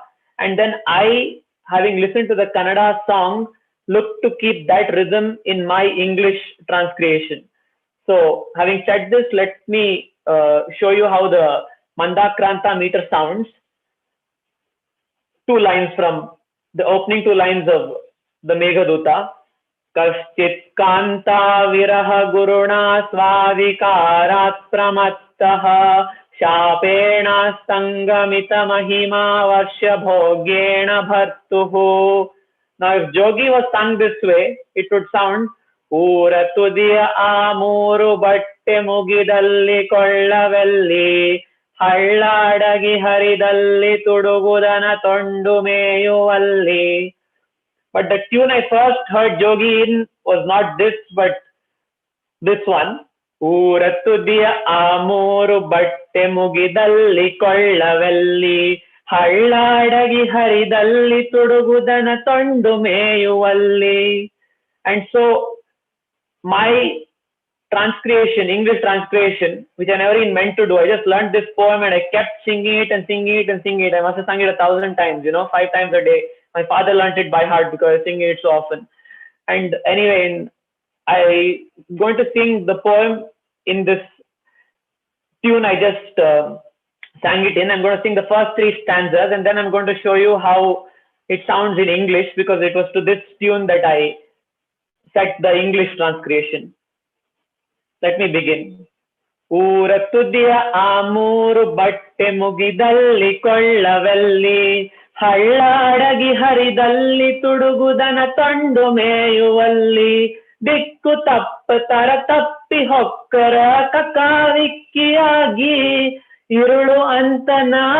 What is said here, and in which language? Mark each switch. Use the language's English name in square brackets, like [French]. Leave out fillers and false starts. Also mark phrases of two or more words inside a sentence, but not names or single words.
[English] And then I, having listened to the Kannada song, looked to keep that rhythm in my English transcreation. So having said this, let me show you how the Mandākranta meter sounds. Two lines from the opening two lines of the Meghaduta. [Sanskrit] कश्चित् कान्ता विरह गुरुणा स्वाधिकारात् प्रमत्तः शापेन संगमित महिमा वर्ष भोग्येन भर्तुः. [English] Now if Jogi was sung this way, it would sound [Kannada] ಊರತುದಿಯ ಆಮೂರು ಬಟ್ಟೆ ಬಟ್ಟೆ ಮುಗಿದಲ್ಲಿ ಕೊಳ್ಳವೆಲ್ಲಿ ಹಳ್ಳಾಡಗಿ ಹರಿದಲ್ಲಿ ತುಡುಗುದನ ತೊಂಡು ಮೇಯುವಲ್ಲಿ. [English] But the tune I first heard Jogi in was not this, but this one. [Kannada] ಊರ ತುದಿಯ ಆ ಮೂರು ಬಟ್ಟೆ ಮುಗಿದಲ್ಲಿ ಕೊಳ್ಳವೆಲ್ಲಿ ಹಳ್ಳಾಡಗಿ ಹರಿದಲ್ಲಿ ತುಡುಗುದನ ತೊಂಡು ಮೇಯುವಲ್ಲಿ. [English] And so my transcreation, English transcreation, which I never even meant to do, I just learned this poem and I kept singing it and singing it and singing it. I must have sung it 1,000 times, 5 times a day. My father learnt it by heart because I was singing it so often. And anyway, I'm going to sing the poem in this tune I just sang it in. I'm going to sing the first 3 stanzas and then I'm going to show you how it sounds in English, because it was to this tune that I set the English transcreation. Let me begin. [Kannada] ಊರ ತುದಿಯ ಆ ಮೂರು ಬಟ್ಟೆ ಮುಗಿದಲ್ಲಿ ಕೊಳ್ಳವೆಲ್ಲಿ ಹಳ್ಳಾಡಗಿ ಹರಿದಲ್ಲಿ ತುಡುಗುದನ ತೊಂಡು ಮೇಯುವಲ್ಲಿ ದಿಕ್ಕು ತಪ್ಪತರ ತಪ್ಪಿ ಹೊಕ್ಕರ ಕಕಾವಿಕ್ಕಿಯಾಗಿ ഇരുಳು ಅಂತನ